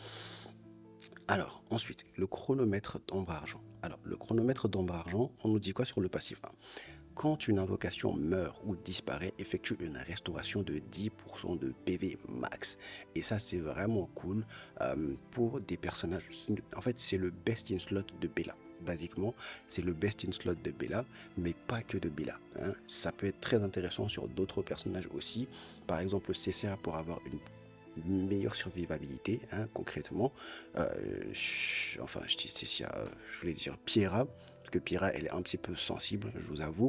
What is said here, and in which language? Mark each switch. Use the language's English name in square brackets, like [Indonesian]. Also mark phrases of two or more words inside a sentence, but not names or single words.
[French] Alors, ensuite, le chronomètre d'ombre argent. Alors, le chronomètre d'ombre argent, on nous dit quoi sur le passif, hein? Quand une invocation meurt ou disparaît, effectue une restauration de 10% de PV max. Et ça, c'est vraiment cool pour des personnages. En fait, c'est le [English] best in slot [French] de Bella. basiquement, c'est le [English] best in slot [French] de Bella, mais pas que de Bella, hein. Ça peut être très intéressant sur d'autres personnages aussi. Par exemple, CCA pour avoir une meilleure survivabilité, hein, concrètement. Enfin, je dis CCA, je voulais dire Piera, parce que Piera, elle est un petit peu sensible, je vous avoue.